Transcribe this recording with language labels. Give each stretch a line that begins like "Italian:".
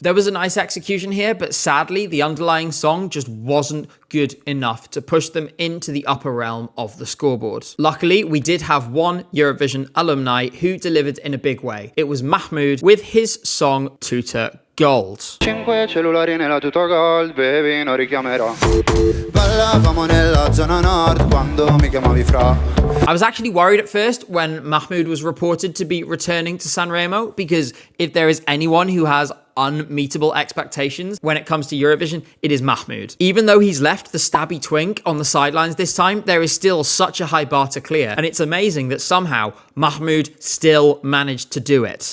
English: There was a nice execution here, but sadly, the underlying song just wasn't good enough to push them into the upper realm of the scoreboard. Luckily, we did have one Eurovision alumni who delivered in a big way. It was Mahmoud with his song Tutor Gold.
Italian: 5 cellulari nella tuta gold, baby, non richiamerò. Ballavamo nella zona nord quando mi chiamavi fra.
English: I was actually worried at first when Mahmoud was reported to be returning to Sanremo, because if there is anyone who has unmeetable expectations when it comes to Eurovision, it is Mahmoud. Even though he's left the stabby twink on the sidelines this time, there is still such a high bar to clear, and it's amazing that somehow Mahmoud still managed to do it.